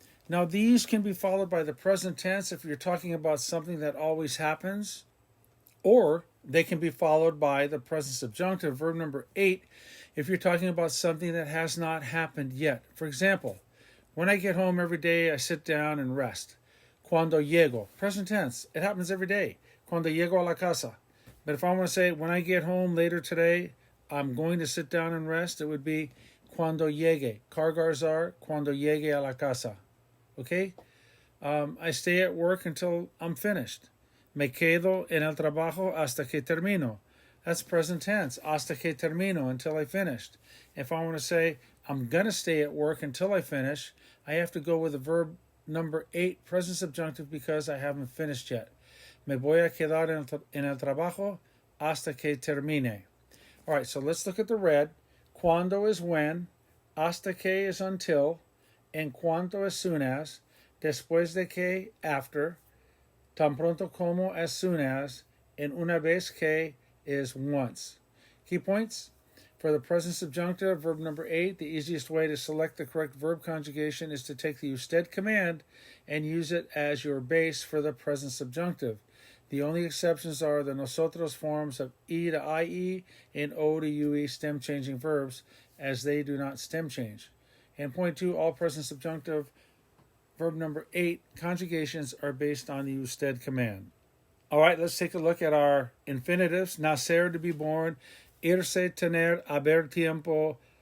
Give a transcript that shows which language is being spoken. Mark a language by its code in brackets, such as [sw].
[en] Now, these can be followed by the present tense if you're talking about something that always happens, or they can be followed by the present subjunctive, verb number 8, if you're talking about something that has not happened yet. For example, when I get home every day, I sit down and rest. [es] Cuando llego, [en] present tense, it happens every day. [es] Cuando llego a la casa. [en] But if I want to say, when I get home later today, I'm going to sit down and rest, it would be [es] cuando llegue. Cargars are cuando llegue a la casa. [en] Okay? I stay at work until I'm finished. [es] Me quedo en el trabajo hasta que termino. [en] That's present tense. [es] Hasta que termino, [en] until I finished. If I want to say I'm going to stay at work until I finish, I have to go with the verb number 8, present subjunctive, because I haven't finished yet. [es] Me voy a quedar en el trabajo hasta que termine. [en] All right, so let's look at the red. Cuando is when. Hasta que is until. En cuanto, as soon as, después de que, after, tan pronto como, as soon as, and una vez que is once. Key points. For the present subjunctive, verb number 8, the easiest way to select the correct verb conjugation is to take the usted command and use it as your base for the present subjunctive. The only exceptions are the nosotros forms of E to IE and O to UE stem changing verbs, as they do not stem change. And point 2, all present subjunctive, verb number 8, conjugations are based on the usted command. All right, let's take a look at our infinitives. Nacer, to be born. [es] Irse, tener, haber tiempo.